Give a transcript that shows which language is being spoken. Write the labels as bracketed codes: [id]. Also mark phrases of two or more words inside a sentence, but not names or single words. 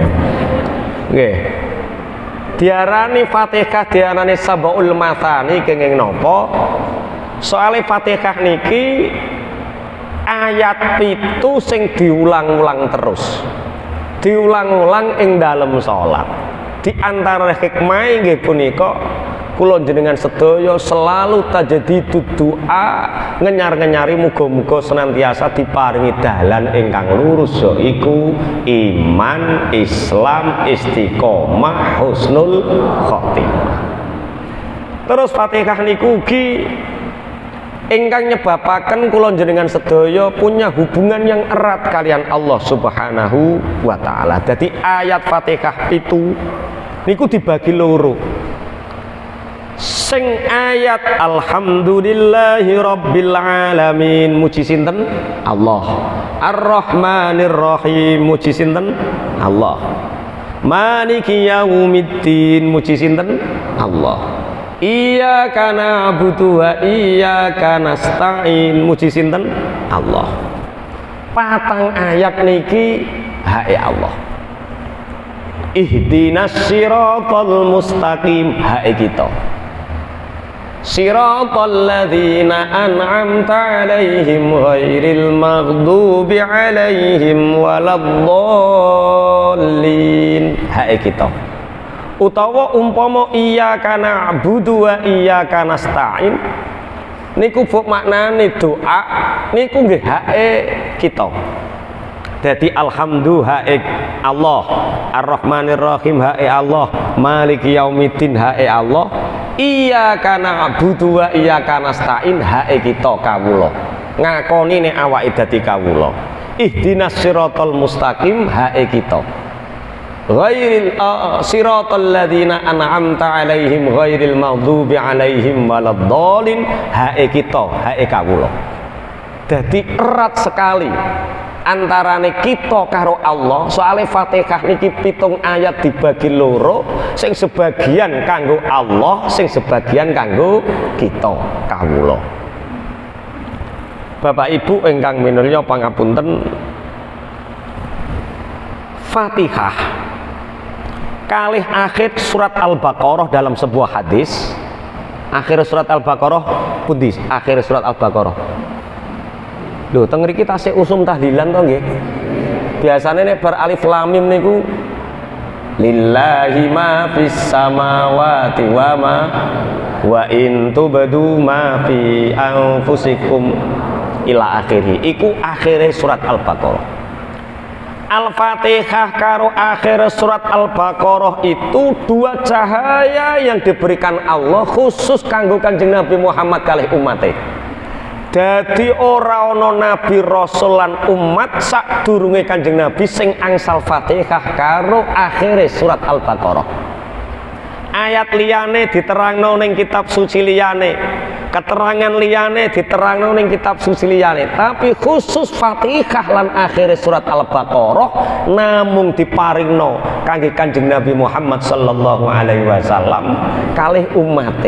[jv] Nggih. Diarani Fatihah diarani [ar] سبع المثاني [jv] kenging napa? Soale Fatihah niki ayat 7 sing diulang-ulang terus. Diulang-ulang ing dalem salat. [id] Di antara [jv] hikmah nggih punika kula jenengan sedaya selalu tajadidu doa ngenyar-ngenyari muga-muga senantiasa diparingi dalan ingkang lurus yaiku iman, Islam, istiqomah, [ar] حسن الخاتمة. [jv] Terus Fatihah niku ugi ingkang nyebabaken kula jenengan sedaya [id] punya hubungan yang erat [jv] kalian [ar] الله سبحانه وتعالى. [jv] Dadi ayat Fatihah itu niku dibagi loro. Sing ayat [ar] الحمد لله رب العالمين [jv] muji sinten? Allah. [ar] الرحمن الرحيم [jv] muji sinten? Allah. [ar] مالك يوم الدين [jv] muji sinten? Allah. [ar] إياك نعبد وإياك نستعين [jv] muji sinten? [ar] Allah. [jv] Patang ayat niki hae Allah. [ar] اهدنا الصراط المستقيم [jv] hae kita. [ar] صراط الذين أنعمت عليهم غير المغضوب عليهم ولا الضالين [jv] hae kita. Utawa umpama [ar] إياك نعبد وإياك نستعين [jv] niku buk maknane doa niku nggih hae kita. Dadi alhamdulillah hae Allah, [ar] الرحمن الرحيم [jv] hae Allah, [ar] مالك يوم الدين [jv] hae Allah, [ar] إياك نعبد وإياك نستعين [jv] hae kita kawula. Ngakoni nek awake dadi kawula. [ar] اهدنا الصراط المستقيم [jv] hae kita. [ar] غير صراط الذين أنعمت عليهم غير المغضوب عليهم ولا الضالين [jv] hae kita hae kawula. Dadi [id] erat sekali [jv] antarane kita karo Allah. Soale Fatihah niki 7 ayat dibagi loro, sing sebagian kanggo Allah, sing sebagian kanggo kita kawula. Bapak Ibu ingkang minulya pangapunten, Fatihah kalih akhir surat Al-Baqarah [id] dalam sebuah hadis. [jv] Akhir surat Al-Baqarah pundi? Akhir surat Al-Baqarah. Lho, teng mriki tasih usum tahlilan to nggih. Biasane nek bar [ar] ألف لام ميم niku لله ما في السماوات وما و إن تبدوا ما في أنفسكم إلى آخره. [jv] Iku akhire surat Al-Baqarah. Al-Fatihah karo akhir surat Al-Baqarah itu [id] 2 cahaya yang diberikan Allah khusus [jv] kanggo Kanjeng Nabi Muhammad kalih umate. Dadi ora ana nabi rasul lan umat sadurunge Kanjeng Nabi sing angsal Fatihah karo akhir surat Al-Baqarah. Ayat liyane diterangno ning kitab suci liyane, keterangan liyane diterangno ning kitab suci liyane, tapi khusus Fatihah lan akhir surat Al-Baqarah namung diparingno kangge Kanjeng Nabi Muhammad [ar] صلى الله عليه وسلم [jv] kalih umate.